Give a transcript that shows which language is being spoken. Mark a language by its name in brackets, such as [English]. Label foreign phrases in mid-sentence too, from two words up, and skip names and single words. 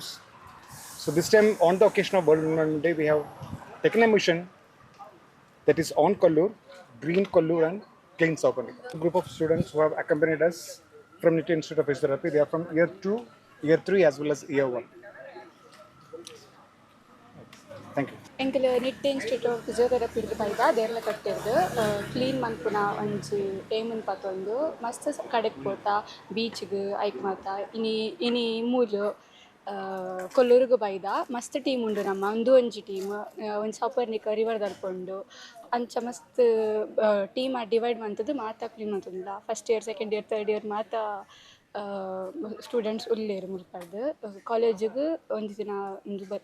[English] So this time, on the occasion of World Environment Day, we have taken a mission that is on Kollur, green Kollur and clean Saupernika. A group of students who have accompanied us from NIT Institute of Physiotherapy. They are from year 2, year 3 as well as year 1. Thank you. [Tulu] ಎಂಕಲ್ ನಿಟ್ ಇನ್ಸ್ಟಿಟ್ಯೂಟ್ ಆಫ್ ಫಿಸಿಯೋಥೆರಪಿ ಬೈದ ದೇರ್ಲ ಕಟ್ಟಿದ್ದು ಕ್ಲೀನ್ ಮನ್ಪುನ ಒಂಜಿ ಏಮನ್ ಪತ್ತೊಂದು ಮಸ್ತ್ ಕಡೆಕ್ ಪೋತ ಬೀಚ್ಗ್ ಐಕ್ ಮಾತ ಇನಿ ಮೂಲು ಕೊಲ್ಲೂರುಗು ಬೈದ ಮಸ್ತ್ ಟೀಮ್ ಉಂಡು ನಮ್ಮ ಒಂದು ಒಂಜಿ ಟೀಮ್ ಒಂದು ಸಪರ್ನಿಕ ರಿವರ್ ದರ್ಪುಂಡು ಅಂಚ ಮಸ್ತ್ [English] team divide [Tulu] ಮಂತದ್ದು ಮಾತಾ ಕ್ಲೀನ್ ಮಂತದಿಲ್ಲ [English] first year second year third year [Tulu] ಮಾತಾ ಸ್ಟೂಡೆಂಟ್ಸ್ ಉಳ್ಳೇರು ಮುಲ್ಪದ್ದು ಕಾಲೇಜಿಗೆ ಒಂದು ದಿನ ಒಂದು